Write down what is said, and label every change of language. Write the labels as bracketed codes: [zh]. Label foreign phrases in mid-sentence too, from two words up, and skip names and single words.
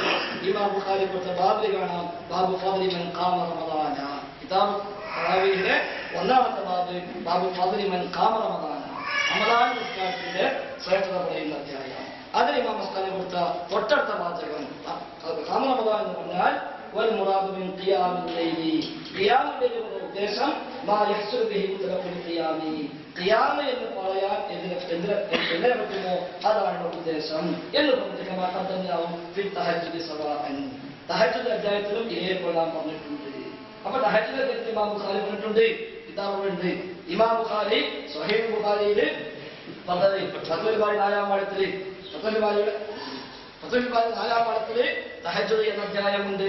[ml] ഇമാം ബുഖാരി കൊടുത്ത ബാബിൽ കാണാം [ar] باب فضل من قام رمضان. [ml] കിതാബ് തറാവീഹിലെ ഒന്നാമത്തെ [ar] باب فضل من قام رمضان. [ml] റമളാൻ നിസ്കാരത്തിന്റെ ശ്രേഷ്ഠത പറയുന്ന അധ്യായം. അതിൽ ഇമാം മസ്താനി കൊടുത്ത തൊട്ടടുത്ത വാചകം [ar] قام رمضان [ml] എന്ന് പറഞ്ഞാൽ [ar] والمراد من قيام الليل. قيام الليل [ml] എന്ന ഉദ്ദേശം [ar] ما يحصل به مطلق القيام. [ml] ഖിയാമ എന്ന് പറയാൻ എങ്ങനെ പറ്റുമോ അതാണ് ഉദ്ദേശം എന്ന് പറഞ്ഞിട്ടുണ്ടാവും. തഹജ്ജുദ് അധ്യായത്തിലും ഇതേപോലെ നാം പറഞ്ഞിട്ടുണ്ട്. അപ്പൊ തഹജ്ജുദ് അധ്യായത്തിൽ ഇമാം ബുഖാരി പറഞ്ഞിട്ടുണ്ട്. കിതാബുണ്ട് ഇമാം ബുഖാരി സ്വഹീഹ് ബുഖാരിയിൽ ഫത്ഹുൽ ബാരി 4-ാം പാഠത്തിൽ തഹജ്ജുദ് എന്ന അധ്യായമുണ്ട്.